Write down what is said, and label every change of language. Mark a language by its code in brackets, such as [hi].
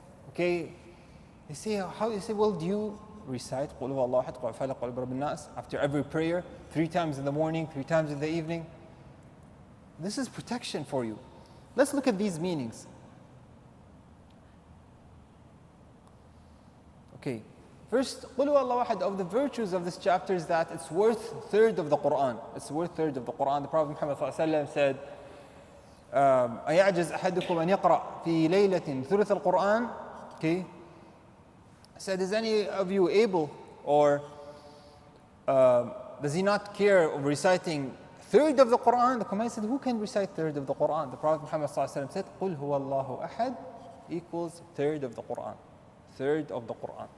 [en] Okay, they say, well, do you recite [ar] قُلْ هُوَ اللَّهُ أَحَدٌ قُلْ فَلَقْ قُلْ بِرَبِّ النَّاسِ [en] after every prayer, 3 times in the morning, 3 times in the evening? This is protection for you. Let's look at these meanings. Okay, first, [ar] قُلْ هُوَ اللَّهُ أَحَدٌ, [en] of the virtues of this chapter is that it's worth a third of the Quran. The Prophet Muhammad ﷺ said, [ar] أَيَعْجَزْ أَحَدُكُمْ أَنْ يَقْرَأْ فِي لَيْلَةٍ ثُلُثَ الْقُرْآنِ. [en] Okay, said, is any of you able, or does he not care of reciting third of the Quran? The Companion said, who can recite third of the Quran? The Prophet Muhammad ﷺ said, [ar] قُلْ هُوَ اللَّهُ أَحَدٌ [en] equals third of the Quran. Third of the Quran.